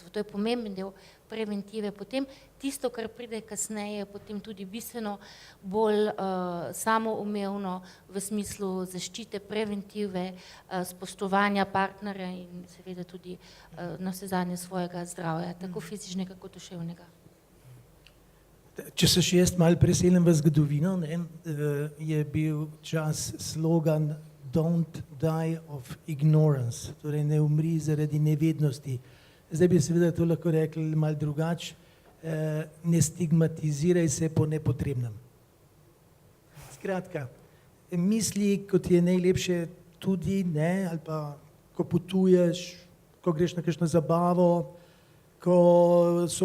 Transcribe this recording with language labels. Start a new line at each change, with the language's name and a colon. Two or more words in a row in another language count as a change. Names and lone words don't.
Slovenian: To je pomemben del preventive. Potem tisto, kar pride kasneje, je potem tudi bistveno bolj samoumevno v smislu zaščite, preventive, spoštovanja partnerja in seveda tudi navsezadnje svojega zdravja, tako fizičnega kot duševnega. Če se še jaz malo preselim v zgodovino, ne, je bil čas slogan
English: Don't die of ignorance,
Slovenian: torej ne umri zaradi nevednosti. Zdaj bi seveda to lahko rekli malo drugače, ne stigmatiziraj se po nepotrebnem. Skratka, misli, kot je najlepše tudi, ne, ali pa ko potuješ, ko greš na kakšno zabavo, ko so